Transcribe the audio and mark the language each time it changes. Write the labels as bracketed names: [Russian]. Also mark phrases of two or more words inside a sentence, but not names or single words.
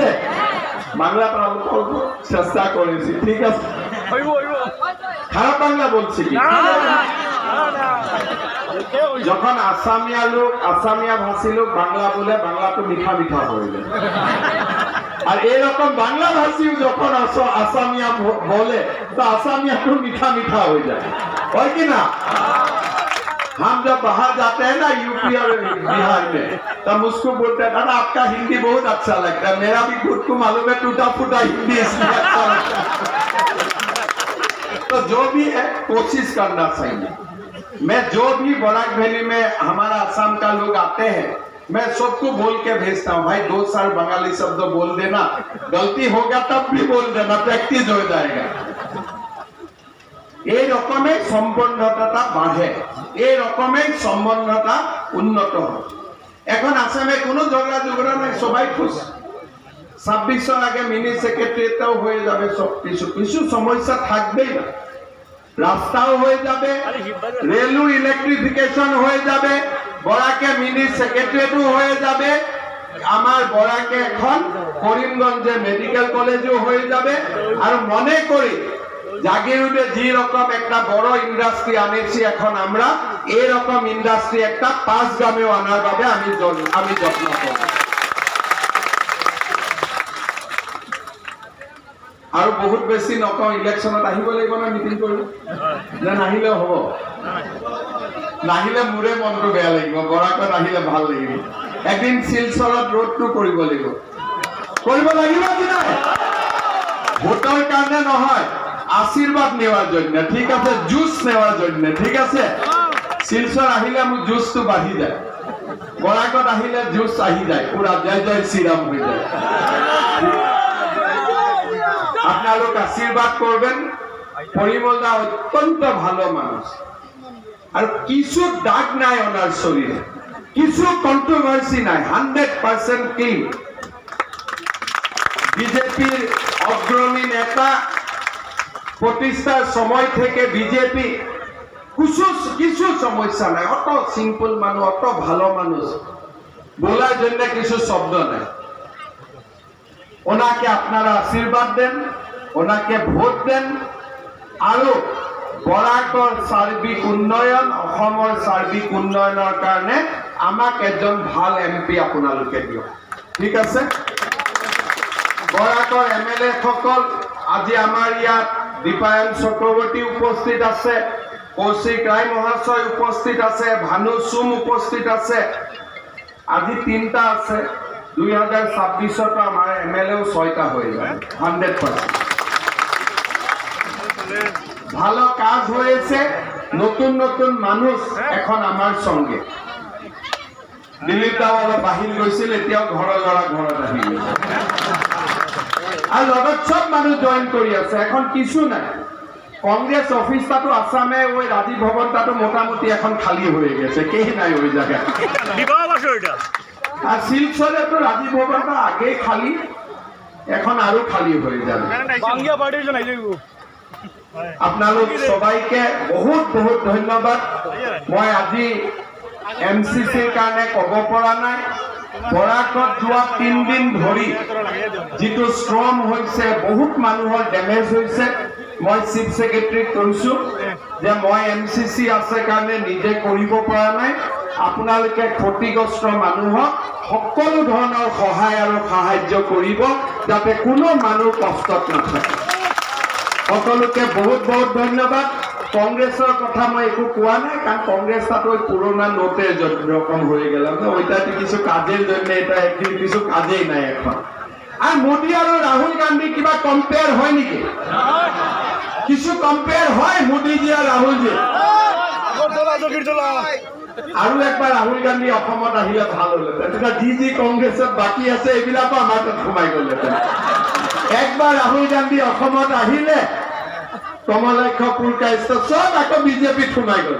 [Bangla] বাংলাটা অল্প চেষ্টা করেছি, ঠিক আছে। খারাপ বাংলা বলছি কি? যখন আসামিয়া লোক, আসামিয়া ভাষী লোক বাংলা বলে, বাংলা তো মিঠা মিঠা হয়ে যায়। আর এরকম বাংলা ভাষীও যখন আসামিয়া [Hindi] बोले तो आसामिया तो मीठा मीठा हो जाए, है कि ना? हम जब बाहर जाते हैं ना यूपी और बिहार में, तब मुझको बोलते हैं दादा आपका हिंदी बहुत अच्छा लगता है। मेरा भी खुद को मालूम है टूटा फूटा हिंदी इसलिए अच्छा लगता है। तो जो भी है कोशिश करना चाहिए। मैं जो भी बराक वैली में हमारा असम का लोग आते हैं, मैं सबको बोल के भेजता हूँ, भाई 2 साल बंगाली शब्द बोल देना, गलती होगा तब भी बोल देना, प्रैक्टिस हो जाएगा। [Bangla] এই রকমে সম্বন্ধতা বাড়ে, এই রকমে সম্বন্ধতা উন্নত হয়। এখন আসামে কোনো ঝগড়া নাই, সবাই খুশি। 26 আগে মিনি সেক্রেটারিটাও হয়ে যাবে, সব কিছু সমস্যা থাকবেই না। রাস্তাও হয়ে যাবে, রেলও ইলেকট্রিফিকেশন হয়ে যাবে, বরাকে মিনি সেক্রেটারিয়েটও হয়ে যাবে, আমার বরাকে এখন করিমগঞ্জে মেডিকেল কলেজও হয়ে যাবে। আর মনে করি জাগিরোডে যে রকম একটা বড় ইন্ডাস্ট্রি আনেছি এখন আমরা এরকম ইন্ডাস্ট্রি একটা পাঁচগ্রামেও আনার ভাবে আমি যত্ন করব। [Assamese] আৰু বহুত বেছি নকওঁ, ইলেকশ্যনত আহিব লাগিব না মিটিং কৰিব, না নাহিলেও হ'ব? নাহিলে মোৰে মনটো বেয়া লাগিব, বৰাকত আহিলে ভাল লাগিব। এদিন শিলচৰত ৰোডটো কৰিব লাগিব, কৰিব লাগিব কি নাই? ভোটৰ কাৰণে নহয়, [Bangla] আশীৰ্বাদ নেওয়ার জন্য, ঠিক আছে, জুস নেওয়ার জন্য, ঠিক আছে। [Assamese] শিলচর আহিলে মোৰ জুসটো বাঢ়ি যায়, বৰাকত আহিলে জুস আহি যায়, [Bangla] পুরা জয় জয় শ্রীরাম হয়ে যায়। আপনালোক আশীর্বাদ করবেন। পরিমলদা অত্যন্ত ভালো মানুষ, আর কিছু দাগ নাই ওনার শরীরে, কিছু কন্ট্রোভার্সি নাই, 100% ক্লিন। বিজেপির অগ্রণী নেতা, প্রতিষ্ঠার সময় থেকে বিজেপি কিছু সমস্যা নাই, অত সিম্পল মানুষ, অত ভালো মানুষ, বলার জন্য কিছু শব্দ নাই। ওনাকে আপনারা আশীর্বাদ দেন, ওনাকে ভোট দেন, [Assamese] আৰু বৰাকৰ সার্বিক উন্নয়ন, অসমৰ সার্বিক উন্নয়নৰ কাৰণে আমাক এজন ভাল এমপি আপোনালোকে দিয়ক, [Bangla] ঠিক আছে। [Assamese] বৰাকৰ MLA সকল আজি আমাৰ ইয়াত দীপায়ন চক্ৰৱৰ্তী উপস্থিত আছে, কৌশিক ৰায় মহাশয় উপস্থিত আছে, ভানু চুম উপস্থিত আছে, আজি 3টা আছে। [Bangla] 2026 আমার MLA 6টা হয়ে যাবে, 100%। ভালো কাজ হয়েছে, নতুন নতুন মানুষ এখন আমার সঙ্গে। [Assamese] দিলীপ দাও অলপ বাহির গৈছিল, এতিয়াও ঘৰৰ ল'ৰা ঘৰত আহি গৈছে, আর লগত সব মানুষ জয়েন কৰি আছে। [Bangla] এখন কিছু নাই, কংগ্রেস অফিসটাতো আসামে ওই রাজীব ভবনটাতো মোটামুটি এখন খালি হয়ে গেছে, কেই নাই ওই জায়গায়। আর শিলচরে তো রাজীব ভবনটা আগে খালি, এখন আরো খালি হয়ে যাবে। আপনালোক সবাইকে বহুত বহুত ধন্যবাদ। [Assamese] মই আজি MCCৰ কাৰণে কব পৰা নাই, বৰাকত যোৱা 3 দিন ধৰি যিটো ষ্ট্ৰম হৈছে, বহুত মানুহৰ ডেমেজ হৈছে। মই চিফ সেক্রেটারিক কৈছো যে মই MCC আছে কাৰণে নিজে কৰিব পৰা নাই, আপোনালোকে ক্ষতিগ্ৰস্ত মানুহক সকলো ধৰণৰ সহায় আৰু সাহায্য কৰিব, যাতে কোনো মানুহ কষ্টত নাথাকে। সকলোকে বহুত বহুত ধন্যবাদ। [Bangla] কংগ্রেসের কথা [Assamese] মই একো কোয়া নাই, [Bangla] কারণ কংগ্রেসটা তো পুরোনা নোটে রকম হয়ে গেল, ওইটাতে কিছু কাজের জন্য, এটা একদিন কিছু কাজেই নাই এখন। আর মোদী আর রাহুল গান্ধী কিবা কম্পেয়ার হয় নাকি? কিছু কম্পেয়ার হয় মোদীজি আর রাহুলজি? [Assamese] আৰু একবাৰ রাহুল গান্ধী অসমত আহিলে ভাল হলহেঁতেন, যি কংগ্রেসত বাকি আছে এইবিলাকো আমাৰ তাত সোমাই গলহেঁতেন। একবাৰ রাহুল গান্ধী অসমত আহিলে কমলাক্ষ পুৰকাষ্ট সব আকৌ বিজেপিত সোমাই গল।